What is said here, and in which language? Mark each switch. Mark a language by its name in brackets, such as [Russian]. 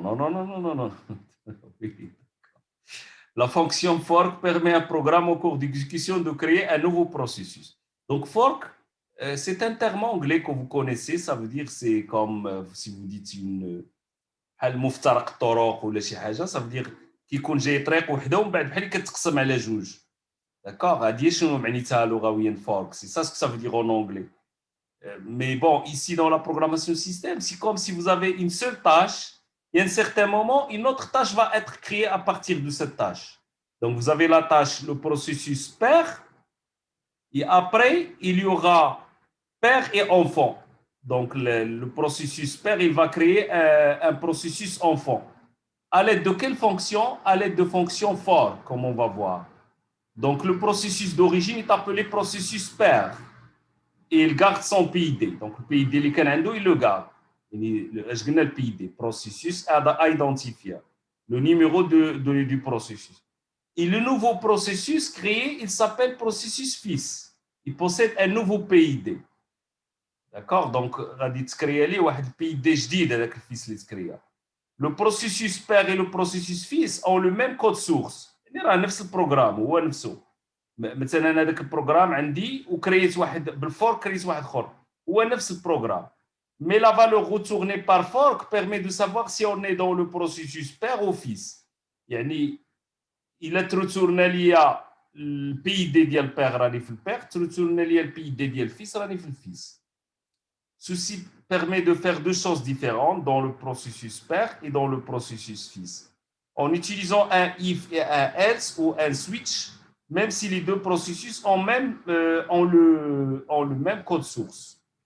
[French] Non, non, non, non, non, non. La fonction fork permet à un programme au cours d'exécution de créer un nouveau processus. Donc, fork, c'est un terme anglais que vous connaissez. Ça veut dire c'est comme si vous dites une [Arabic] المفترق الطرق ولا شي حاجه. [French] Ça veut dire [Arabic] كيكون جاي طريق وحده ومن بعد بحال كتقسم على جوج. [French] D'accord? [Arabic] هذه شنو معنيتها لغويا fork. [French] C'est ça ce que ça veut dire en anglais. Mais bon, ici dans la programmation système, c'est comme si vous avez une seule tâche et à un certain moment, une autre tâche va être créée à partir de cette tâche. Donc, vous avez la tâche, le processus père, et après, il y aura père et enfant. Donc, le processus père, il va créer un processus enfant. À l'aide de quelle fonction? À l'aide de fonction for, comme on va voir. Donc, le processus d'origine est appelé processus père. Et il garde son PID. Donc, le PID, il le garde. Je le PID, processus à identifier. Le numéro du processus. Et le nouveau processus créé, il s'appelle processus fils. Il possède un nouveau PID. D'accord? [Arabic] Donc, غادي تكريا ليه واحد PID جديد هذاك الفيس اللي تكريا. [French] Le processus père et le processus fils ont le même code source. [Arabic] يعني راه نفس البروغرام هو نفسه. مثلا هذاك البروغرام عندي وكريت واحد بالفورك كريت واحد اخر هو نفس البروغرام. [French] Mais la valeur retournée par fork permet de savoir si on est dans le processus père ou fils. [Arabic] يعني إلا ترتورنا ليا البي دي ديال البيغ راني في البيغ ترتورنا ليا البي دي ديال الفيس راني في الفيس. [French] Ceci permet de faire deux choses différentes dans le processus père et dans le processus fils. En utilisant un if et un else ou un switch, même si les deux processus ont le même code source.